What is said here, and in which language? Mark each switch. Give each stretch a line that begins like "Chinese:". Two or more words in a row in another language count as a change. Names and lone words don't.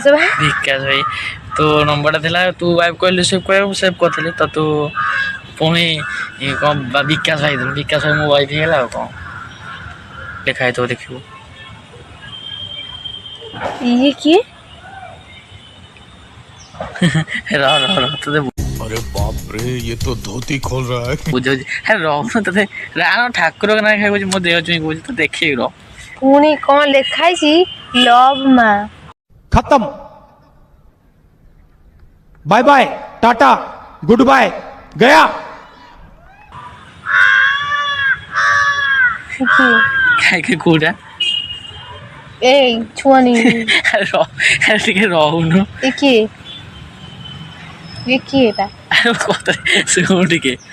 Odia: ଭାଇ ତୋ ନମ୍ବରଟା ଥିଲା ତୁ ୱାଇଫ କହିଲୁ ସେଭ୍ କରିବାକୁ ସେଭ୍ କରିଥିଲି ତ ତୁ ପୁଣି କ'ଣ ବିକାଶ ଭାଇ ଦେଲୁ ବିକାଶ ଭାଇ ମୋ ୱାଇଫ ହେଇଗଲା ଆଉ କ'ଣ ଲେଖା ହେଇଥିବ ଦେଖିବୁ ଇଏ କିଏ ତତେ
Hindi: अरे बाप रे ये तो धोती खोल रहा है
Odia: ବୁଝଉଛି ରହୁନ ତତେ ରାଣ ଠାକୁରଙ୍କ ନାଁ ଖାଇ କହୁଛି ମୋ ଦେହ ଚୁଇଁ କହୁଛି ତ ଦେଖେଇବି ରହ ପୁଣି କ'ଣ ଲେଖା ହେଇଛି ଲଭ୍ ମା
Hindi: खत्म
English: bye bye tata good bye
Hindi: गया
Odia: ଖାଇକି କୋଉଟା ଏଇ ଛୁଆନି ଟିକେ ରହୁନୁ କିଏ ଏଟା କଥା ଶୁଣୁ ଟିକେ